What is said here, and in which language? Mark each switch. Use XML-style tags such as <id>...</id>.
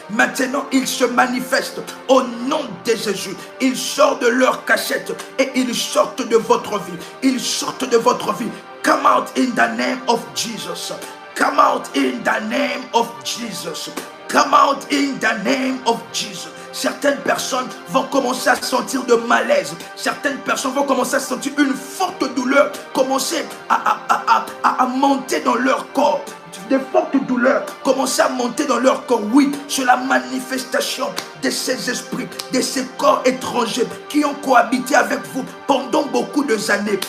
<fr>Maintenant, ils se manifestent au nom de Jésus. Ils sortent de leur cachette et ils sortent de votre vie.</fr> <en>Come out in the name of Jesus. Come out in the name of Jesus. Come out in the name of Jesus.</en> <fr>Certaines personnes vont commencer à sentir de malaise. Certaines personnes vont commencer à sentir une forte douleur commencer à monter dans leur corps. Des fortes douleurs commencer à monter dans leur corps. Oui, c'est la manifestation de ces esprits, de ces corps étrangers qui ont cohabité avec vous pendant beaucoup d'années.</fr>